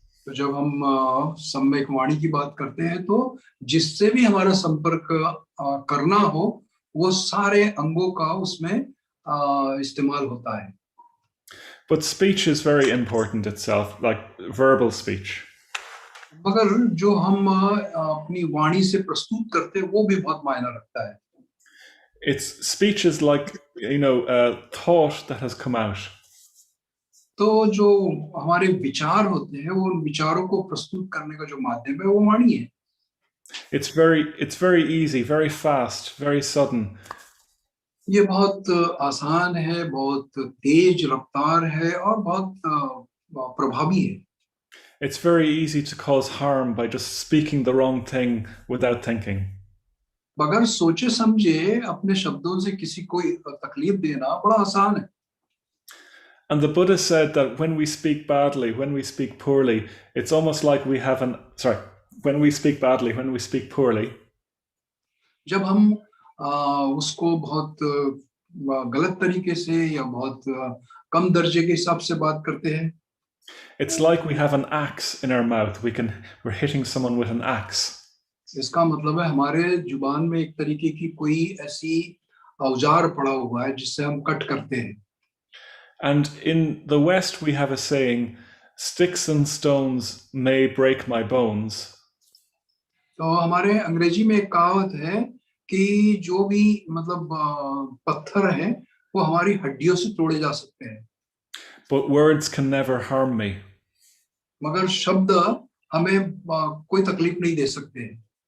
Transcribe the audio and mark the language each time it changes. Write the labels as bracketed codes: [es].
[hi] तो जब हम सम्यक वाणी की बात करते हैं तो जिससे भी हमारा संपर्क करना हो वो सारे अंगों का उसमें इस्तेमाल होता है. [en] But speech is very important itself, like verbal speech. [hi] मगर जो हम अपनी वाणी से प्रस्तुत करते हैं वो भी बहुत मायना रखता है. [en] It's speech is like, a thought that has come out. [hi] तो जो हमारे विचार होते हैं वो उन विचारों को प्रस्तुत करने का जो माध्यम है वो वाणी है. [en] It's very easy, very fast, very sudden. [hi] ये बहुत आसान है, बहुत तेज रफ्तार है और बहुत प्रभावी है. [en] It's very easy to cause harm by just speaking the wrong thing without thinking. [hi] बगैर सोचे समझे अपने शब्दों से किसी को तकलीफ देना बड़ा आसान है. [en] And the Buddha said that when we speak badly, when we speak poorly, it's almost like we have when we speak badly, when we speak poorly. [hi] जब हम उसको बहुत गलत तरीके से या बहुत कम दर्जे के हिसाब से बात करते हैं. [en] It's like we have an axe in our mouth. We're hitting someone with an axe. [hi] इसका मतलब है हमारे जुबान में एक तरीके की कोई ऐसी औजार पड़ा हुआ है जिससे हम कट करते हैं. [en] And in the West, we have a saying, "Sticks and stones may break my bones." [hi] तो हमारे अंग्रेजी में एक कहावत है कि जो भी मतलब पत्थर हैं वो हमारी हड्डियों से तोड़े जा सकते हैं. [en] But words can never harm me. [hi] मगर शब्द हमें कोई तकलीफ नहीं दे सकते हैं.